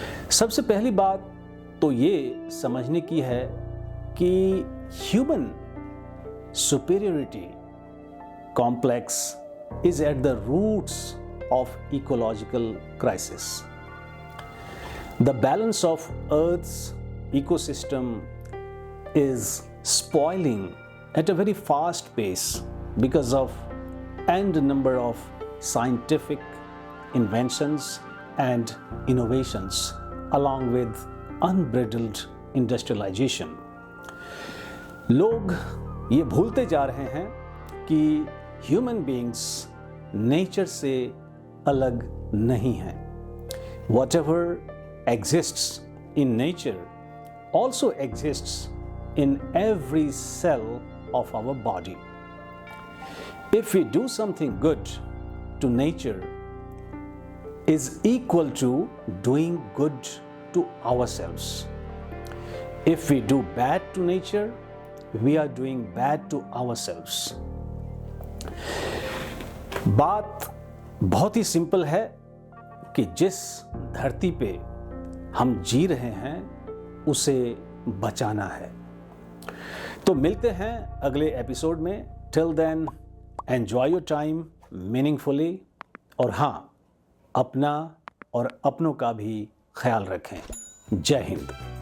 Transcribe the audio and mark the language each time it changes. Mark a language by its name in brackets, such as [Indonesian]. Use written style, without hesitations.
[Hindi] सबसे पहली बात तो ये समझने की है कि [English] Human superiority complex is at the roots of ecological crisis. The balance of Earth's ecosystem is spoiling at a very fast pace because of n number of scientific inventions and innovations along with unbridled industrialization. [Hindi] लोग ये भूलते जा रहे हैं कि human beings nature से अलग नहीं हैं। [English] Whatever exists in nature also exists in every cell of our body. If we do something good to nature is equal to doing good to ourselves. If we do bad to nature, we are doing bad to ourselves. [Hindi] बात बहुत ही simple है कि जिस धरती पे हम जी रहे हैं उसे बचाना है। तो मिलते हैं अगले एपिसोड में। [English] till then enjoy your time meaningfully, [Hindi] और हाँ, अपना और अपनों का भी ख्याल रखें। जय हिंद।